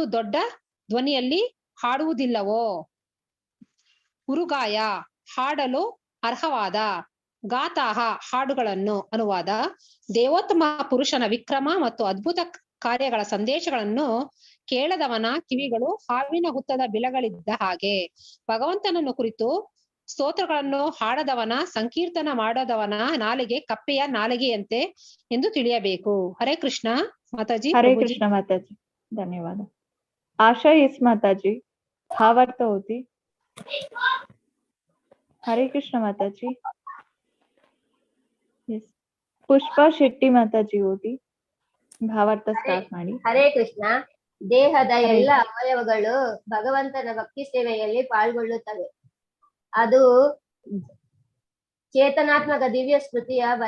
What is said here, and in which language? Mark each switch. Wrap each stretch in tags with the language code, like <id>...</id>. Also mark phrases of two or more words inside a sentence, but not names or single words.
<kn>ದೊಡ್ಡ ಧ್ವನಿಯಲ್ಲಿ ಹಾಡುವುದಿಲ್ಲವೋ ಉರುಗಾಯ ಹಾಡಲು ಅರ್ಹವಾದ ಗಾತಾಹ ಹಾಡುಗಳನ್ನು ಅನುವಾದ ದೇವೋತ್ತಮ ಪುರುಷನ ವಿಕ್ರಮ ಮತ್ತು ಅದ್ಭುತ ಕಾರ್ಯಗಳ ಸಂದೇಶಗಳನ್ನು ಕೇಳದವನ ಕಿವಿಗಳು ಹಾವಿನ ಹುತ್ತದ ಬಿಲಗಳಿದ್ದ ಹಾಗೆ ಭಗವಂತನನ್ನು ಕುರಿತು ಸ್ತೋತ್ರಗಳನ್ನು ಹಾಡದವನ ಸಂಕೀರ್ತನ ಮಾಡದವನ ನಾಲಿಗೆ ಕಪ್ಪೆಯ ನಾಲಿಗೆಯಂತೆ ಎಂದು ತಿಳಿಯಬೇಕು. ಹರೇ ಕೃಷ್ಣ ಮಾತಾಜಿ. ಹರೇ ಕೃಷ್ಣ ಮಾತಾಜಿ. ಧನ್ಯವಾದ.</kn> <mr>आशा येस माताजी भावार्थ होती. हरे कृष्ण माताजी.</mr> <en>Yes.</en> <kn>ಪುಷ್ಪಾ ಶೆಟ್ಟಿ ಮಾತಾಜಿ ಓದಿ ಭಾವಾರ್ಥ ಸ್ಟಾರ್ಟ್ ಮಾಡಿ. ಹರೇ ಕೃಷ್ಣ. ದೇಹದ ಹರೇ ಎಲ್ಲ ಅವಯವಗಳು ಭಗವಂತನ ಭಕ್ತಿ ಸೇವೆಯಲ್ಲಿ ಪಾಲ್ಗೊಳ್ಳುತ್ತವೆ. ಅದು ಚೇತನಾತ್ಮಕ ದಿವ್ಯ ಸ್ಮೃತಿಯ ಬಲ.</kn>